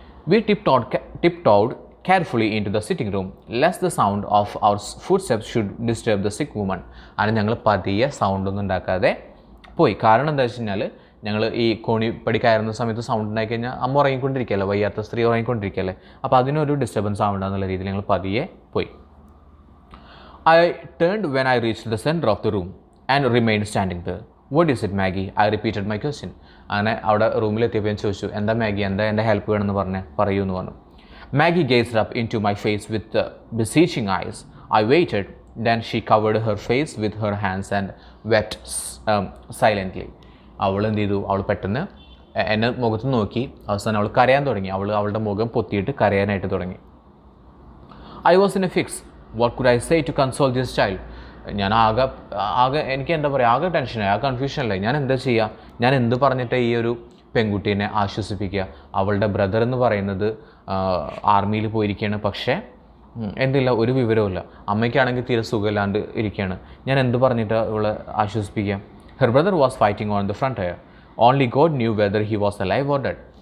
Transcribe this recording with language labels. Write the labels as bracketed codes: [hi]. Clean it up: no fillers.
[en] We tiptoed carefully into the sitting room lest the sound of our footsteps should disturb the sick woman. [ml] അങ്ങനെ ഞങ്ങൾ പതിയെ സൗണ്ടൊന്നും ഉണ്ടാക്കാതെ പോയി. കാരണം എന്താ വെച്ച് കഴിഞ്ഞാൽ, ഞങ്ങൾ ഈ കോണിപ്പടി കയറുന്ന സമയത്ത് സൗണ്ട് ഉണ്ടായി കഴിഞ്ഞാൽ അമ്മ ഉറങ്ങിക്കൊണ്ടിരിക്കുകയല്ലേ, വയ്യാത്ത സ്ത്രീ ഉറങ്ങിക്കൊണ്ടിരിക്കുകയല്ലേ, അപ്പോൾ അതിനൊരു ഡിസ്റ്റർബൻസ് ആവണ്ടെന്നുള്ള രീതിയിൽ ഞങ്ങൾ പതിയെ പോയി. [en] I turned when I reached the center of the room and remained standing there. What is it, Maggie? I repeated my question. [ml] അങ്ങനെ അവിടെ റൂമിലെത്തിയപ്പോൾ ഞാൻ ചോദിച്ചു, എന്താ മാഗി, എന്താ എൻ്റെ ഹെൽപ്പ് വേണമെന്ന് പറയൂ എന്ന് പറഞ്ഞു. [en] Maggie gazed up into my face with beseeching eyes. I waited. Then she covered her face with her hands and wept silently. [ml] അവൾ എന്ത് ചെയ്തു, അവൾ പെട്ടെന്ന് എന്നെ മുഖത്ത് നോക്കി, അവസാനം അവൾ കരയാൻ തുടങ്ങി. അവളുടെ മുഖം പൊത്തിയിട്ട് കരയാനായിട്ട് തുടങ്ങി. [en] I was in a fix. What could I say to console this child? [ml] ഞാൻ എനിക്ക് എന്താ പറയുക, ആകെ ടെൻഷനായി, കൺഫ്യൂഷനല്ലായി. ഞാൻ എന്താ ചെയ്യുക, ഞാൻ എന്ത് പറഞ്ഞിട്ട് ഈ ഒരു പെൺകുട്ടീനെ ആശ്വസിപ്പിക്കുക. അവളുടെ ബ്രദർ എന്ന് പറയുന്നത് ആർമിയിൽ പോയിരിക്കുകയാണ്, പക്ഷേ എന്തില്ല, ഒരു വിവരവുമില്ല. അമ്മയ്ക്കാണെങ്കിൽ തീരെ സുഖമില്ലാണ്ട് ഇരിക്കുകയാണ്. ഞാൻ എന്ത് പറഞ്ഞിട്ട് ഇവളെ ആശ്വസിപ്പിക്കുക? [en] Her brother was fighting on the frontier. Only God knew whether he was alive or dead.